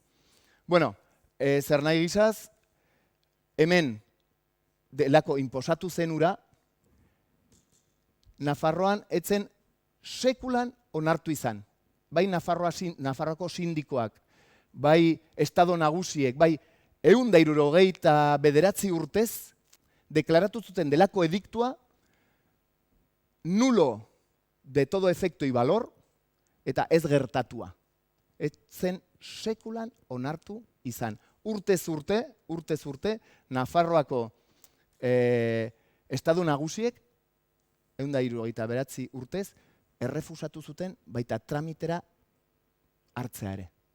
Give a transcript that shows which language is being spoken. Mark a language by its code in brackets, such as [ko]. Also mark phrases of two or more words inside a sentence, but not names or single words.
[eu] Bueno, zer nahi gizaz, hemen delako inposatu zen ura, Nafarroan etzen sekulan onartu izan. Bai Nafarroako sindikoak, bai estado nagusiek, bai 169 urtez, deklaratu zuten delako ediktua, [es] nulo de todo efecto y valor, [eu] eta ez gertatua. Etzen sekulan onartu izan. Urtez urte, Nafarroako estado nagusiek, 169 urtez, errefusatu zuten baita tramitera hartzea ere.